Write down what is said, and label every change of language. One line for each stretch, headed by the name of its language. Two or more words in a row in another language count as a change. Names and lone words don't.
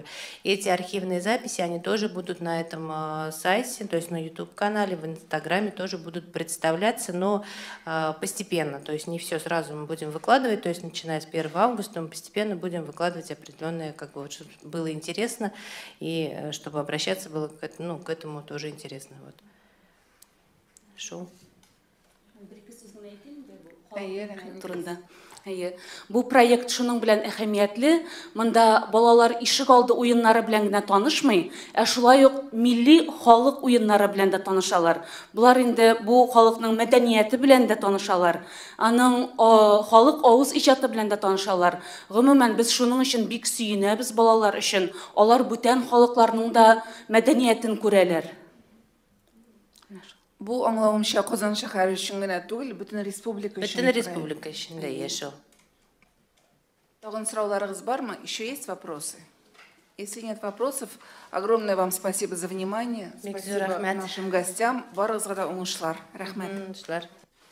Russian: И эти архивные записи, они тоже будут на этом сайте, то есть на YouTube-канале, в Инстаграме тоже будут представляться, но постепенно, то есть не все сразу мы будем выкладывать, то есть начиная с 1 августа мы постепенно будем выкладывать определенные, как бы, вот, чтобы было интересно и чтобы обращаться было к этому тоже интересно. Вот. Шоу.
Tatar: Бу проект шуның белән әһәмиятле. Монда балалар ишек алды уеннары белән генә танышмый, ә шулай ук милли халык уеннары белән дә танышалар. Булар инде бу халыкның мәдәнияте белән дә танышалар. Аның халык авыз иҗаты белән дә танышалар. Гомумән без шуның өчен бик сөенәбез балалар өчен. Алар бүтән халыкларның да мәдәниятен күрәләр. Бу аңлавымча Казан шәһәре өчен генә түгел, бөтен республика өчен. Бөтен республика өчен дә яшәү. Тагын сорауларыгыз бармы?
Russian: Еще есть вопросы? Если нет вопросов, огромное вам спасибо за внимание. Спасибо нашим гостям.
Tatar: Барыгызга да уңышлар. Рәхмәт.